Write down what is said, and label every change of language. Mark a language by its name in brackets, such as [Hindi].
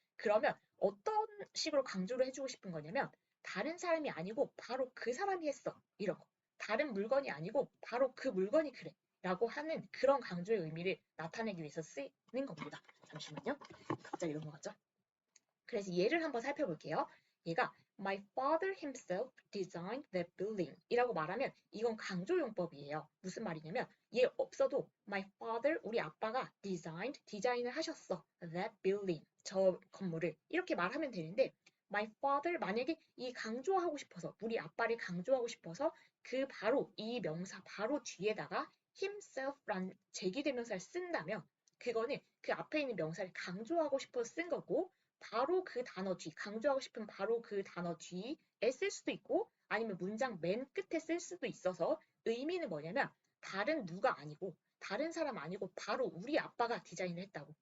[Korean] 그러면 어떤 식으로 강조를 해주고 싶은 거냐면, 다른 사람이 아니고 바로 그 사람이 했어. 이런 거. 다른 물건이 아니고 바로 그 물건이 그래. 라고 하는 그런 강조의 의미를 나타내기 위해서 쓰이는 겁니다. 잠시만요. 갑자기 넘어갔죠? 그래서 얘를 한번 살펴볼게요. 얘가 [English] My father himself designed that building [Korean] 이라고 말하면 이건 강조용법이에요. 무슨 말이냐면 얘 없어도 My father, 우리 아빠가 디자인을 하셨어. [English] That building, [Korean] 저 건물을 이렇게 말하면 되는데 My father 만약에 이 강조하고 싶어서 우리 아빠를 강조하고 싶어서 그 바로 이 명사 바로 뒤에다가 himself란 제기대명사를 쓴다면 그거는 그 앞에 있는 명사를 강조하고 싶어서 쓴 거고 바로 그 단어 뒤, 강조하고 싶은 바로 그 단어 뒤에 쓸 수도 있고 아니면 문장 맨 끝에 쓸 수도 있어서 의미는 뭐냐면 다른 누가 아니고 다른 사람 아니고 바로 우리 아빠가 디자인을 했다고.